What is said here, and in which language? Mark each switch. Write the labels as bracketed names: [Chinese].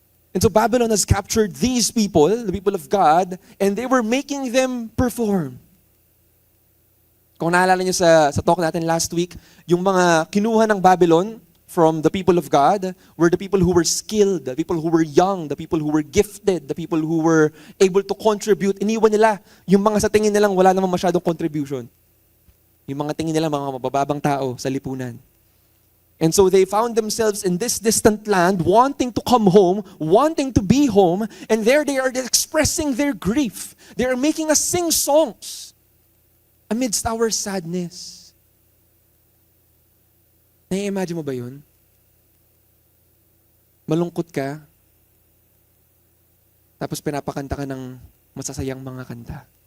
[English] And so Babylon has captured these people, the people of God, and they were making them perform. [Filipino] Kung naalala niyo sa talk natin last week, yung mga kinuha ng Babylon [English] from the people of God were the people who were skilled, the people who were young, the people who were gifted, the people who were able to contribute. [Filipino] Iniwan nila yung mga sa tingin nilang wala namang masyadong contribution. Yung mga tingin nila mga mabababang tao sa lipunan. [English] And so they found themselves in this distant land, wanting to come home, wanting to be home, and there they are expressing their grief. They are making us sing songs amidst our sadness. [Filipino] Nai-imagine mo ba yun? Malungkot ka, tapos pinapakanta ka ng masasayang mga kanta.